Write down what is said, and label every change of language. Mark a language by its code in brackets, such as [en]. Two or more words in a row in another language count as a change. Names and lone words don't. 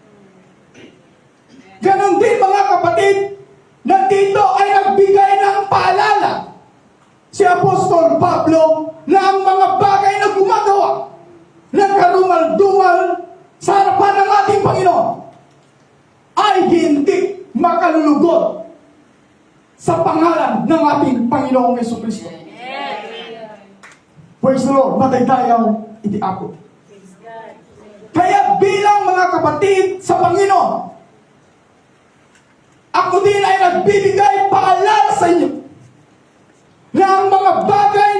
[tl] Ganon din mga kapatid, na dito ay nagbigay ng paalala si Apostol Pablo na ang mga bagay na gumagawa ng karumal-dumal sa harapan ng ating Panginoon ay hindi makalulugod sa pangalan ng ating Panginoong Jesucristo. [en] Praise the Lord, [ilo] mataytayaw iti ako. [tl] Kaya bilang mga kapatid sa Panginoon, ako din ay nagbibigay paalala sa inyo na ang mga bagay